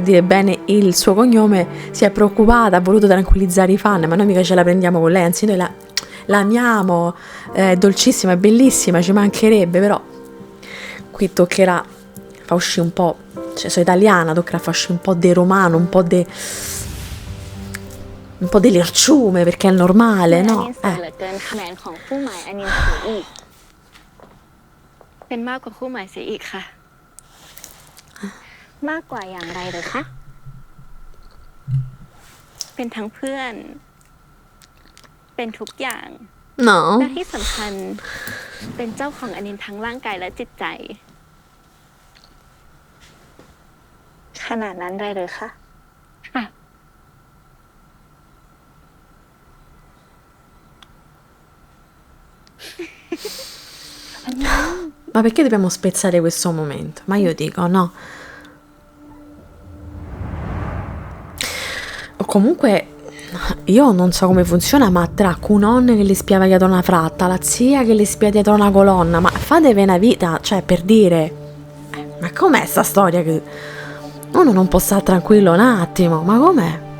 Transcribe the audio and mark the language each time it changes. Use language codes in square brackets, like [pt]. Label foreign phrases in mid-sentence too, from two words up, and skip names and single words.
[it] dire bene il suo cognome, si è preoccupata, ha voluto tranquillizzare i fan, ma noi mica ce la prendiamo con lei, anzi noi la amiamo, è dolcissima, è bellissima, ci mancherebbe, però qui toccherà fa uscire un po', cioè sono italiana, toccherà far uscire un po' di romano, un po' di lerciume, perché è normale, no? [th] เป็นมากกว่าคู่หมายเสียอีกค่ะมากกว่าอย่างไรเหรอคะเป็นทั้งเพื่อนเป็นทุกอย่าง [it] No [th] และที่สำคัญเป็นเจ้าของอนินทั้งร่างกายและจิตใจขนาดนั้นเลยเหรอคะค่ะ [it] Ma perché dobbiamo spezzare questo momento? Ma io dico no. O comunque io non so come funziona, ma tra Kunon che le spiava dietro una fratta, la zia che le spia dietro una colonna, ma fatevi una vita, cioè per dire, ma com'è sta storia che uno non può stare tranquillo un attimo, ma com'è?